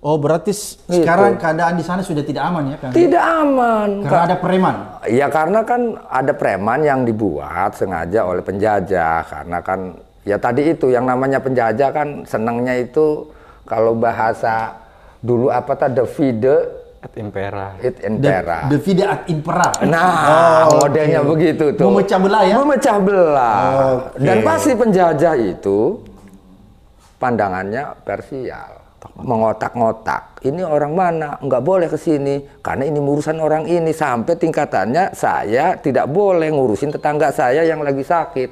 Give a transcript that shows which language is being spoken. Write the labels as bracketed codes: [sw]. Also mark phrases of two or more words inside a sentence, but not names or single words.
[id] Oh berarti sekarang keadaan di sana sudah tidak aman ya Kang? Tidak aman. Karena ada preman? Ya karena kan ada preman yang dibuat sengaja oleh penjajah. Karena kan ya tadi itu yang namanya penjajah kan senangnya itu kalau bahasa dulu apa tadi divide [la] et impera. Divide et impera. [id] Nah, modelnya begitu tuh. Memecah belah ya? Memecah belah. Dan pasti penjajah itu pandangannya parsial. Mengotak-ngotak. Ini orang mana? Nggak boleh ke sini. Karena ini urusan orang ini. Sampai tingkatannya saya tidak boleh ngurusin tetangga saya yang lagi sakit.